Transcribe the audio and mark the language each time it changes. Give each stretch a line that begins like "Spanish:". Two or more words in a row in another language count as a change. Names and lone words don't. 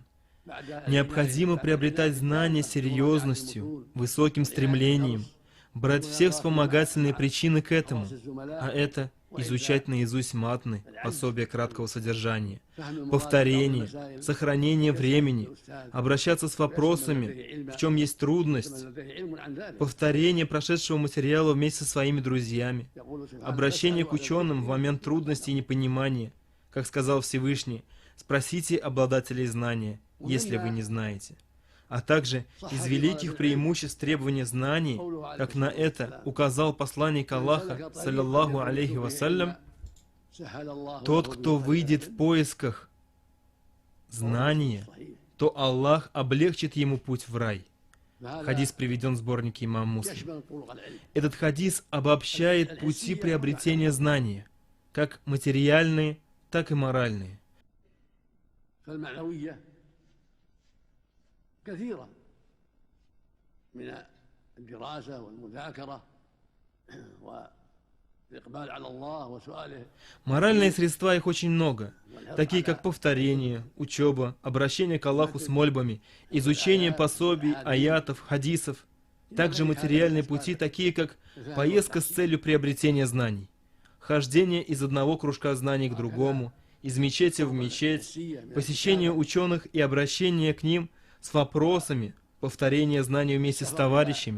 Russian: Необходимо приобретать знания серьезностью, высоким стремлением, брать все вспомогательные причины к этому, а это изучать наизусть матны, пособия краткого содержания, повторение, сохранение времени, обращаться с вопросами, в чем есть трудность, повторение прошедшего материала вместе со своими друзьями, обращение к ученым в момент трудности и непонимания. Как сказал Всевышний: «Спросите обладателей знания, если вы не знаете». А также из великих преимуществ требования знаний, как на это указал посланник Аллаха,
Arabic: صلى الله عليه وسلم,
Russian: тот, кто выйдет в поисках знания, то Аллах облегчит ему путь в рай. Хадис приведен в сборнике имам Муслим. Этот хадис обобщает пути приобретения знания, как материальные, так и моральные.
Arabic: كثيرة من الدراسة والمذاكرة والإقبال على الله وسؤاله.
Russian: Моральные средства, их очень много, такие как повторение, учеба, обращение к Аллаху с мольбами, изучение пособий, аятов, хадисов. Также материальные пути, такие как поездка с целью приобретения знаний, хождение из одного кружка знаний к другому, из мечети в мечеть, посещение ученых и обращение к ним с вопросами, повторение знаний вместе с товарищами.